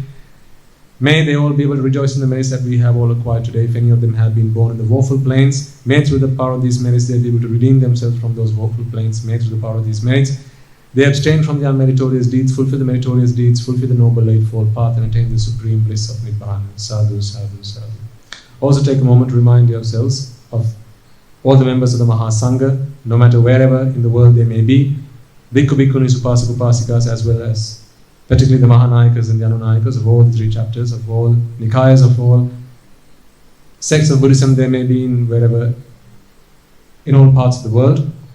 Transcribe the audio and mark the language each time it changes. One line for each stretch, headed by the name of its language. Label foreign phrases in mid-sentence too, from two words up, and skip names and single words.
English: May they all be able to rejoice in the merits that we have all acquired today. If any of them have been born in the woeful plains, may through the power of these merits they be able to redeem themselves from those woeful plains. May through the power of these merits they abstain from the unmeritorious deeds, fulfill the meritorious deeds, fulfill the noble eightfold path, and attain the supreme bliss of Nibbana.
Pali: Sadhu, sadhu, sadhu.
English: Also take a moment to remind yourselves of all the members of the Mahasangha, no matter wherever in the world they may be,
Pali: Bhikkhu Bhikkhunis, Upasaka Upasikas,
English: as well as particularly the Mahanayakas and the Anunayakas of all the three chapters, of all Nikayas, of all sects of Buddhism they may be in wherever, in all parts of the world.